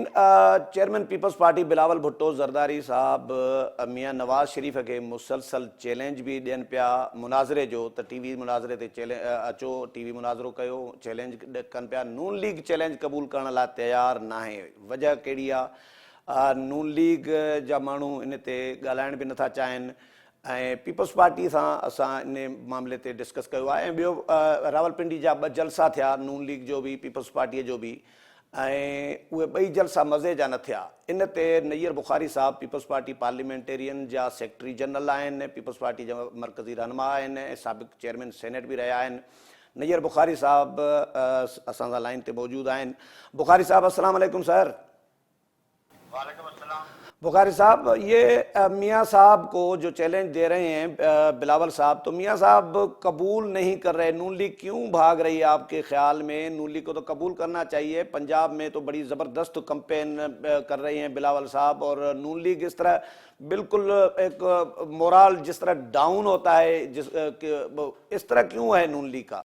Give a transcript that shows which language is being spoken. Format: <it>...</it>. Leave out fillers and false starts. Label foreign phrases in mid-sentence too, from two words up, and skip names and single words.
<ur>چیئرمین پیپلز پارٹی بلاول بھٹو زرداری صاحب میاں نواز شریف کے مسلسل چیلنج بھی</ur> <sd>ॾियनि पिया मुनाज़िरे जो, त टीवी मुनाज़िरे ते अचो, टीवी मुनाज़िरो कयो, चैलेंज कनि पिया. नून लीग चैलेंज क़बूल करण लाइ तयारु नाहे. वजह कहिड़ी आहे? नून लीग जा माण्हू इन ते ॻाल्हाइण बि नथा चाहिनि, ऐं पीपल्स पार्टी सां असां इन मामले ते डिस्कस कयो आहे. ऐं ॿियो रावलपिंडी जा 2 जलसा थिया, नून लीग जो बि पीपल्स पार्टीअ जो बि. ऐं उहे ॿई जलसा मज़े जा न थिया। इन ते नैयर बुखारी साहब पीपल्स पार्टी पार्लिमेंटेरियन जा सेक्रेटरी जनरल आहिनि, पीपल्स पार्टी जा मरकज़ी रहनुमा आहिनि ऐं साबिक़ चेयरमैन सेनेट बि रहिया आहिनि। नैयर बुखारी साहब असां सां लाइन ते मौजूदु आहिनि।</sd> <ur>بخاری صاحب السلام علیکم سر۔ بخاری صاحب، یہ میاں صاحب کو جو چیلنج دے رہے ہیں بلاول صاحب، تو میاں صاحب قبول نہیں کر رہے، نون لیگ کیوں بھاگ رہی ہے آپکے خیال میں? نون لیگ کو تو قبول کرنا چاہیے۔ پنجاب میں تو بڑی زبردست کیمپین کر رہی ہیں بلاول صاحب، اور نون لیگ اس طرح بالکل ایک مورال جس طرح ڈاؤن ہوتا ہے اس طرح کیوں ہے نون لیگ کا?</ur>